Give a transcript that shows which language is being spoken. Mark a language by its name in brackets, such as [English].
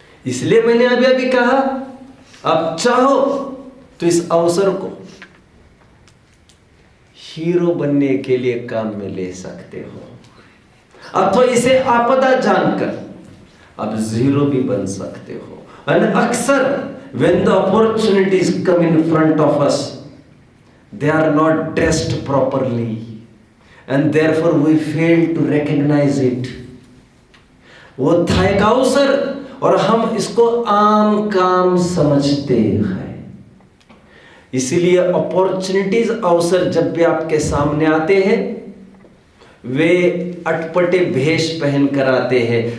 [Hindi] इसलिए मैंने अभी अभी कहा, आप चाहो तो इस अवसर को हीरो बनने के लिए काम में ले सकते हो, अथवा इसे आपदा जानकर आप जीरो भी बन सकते हो। [English] And अक्सर when the opportunities come in front of us, they are not dressed properly and therefore we fail to recognize it. [Hindi] वो था एक अवसर और हम इसको आम काम समझते हैं। इसीलिए अपॉर्चुनिटीज, अवसर जब भी आपके सामने आते हैं, वे अटपटे भेष पहन कर आते हैं।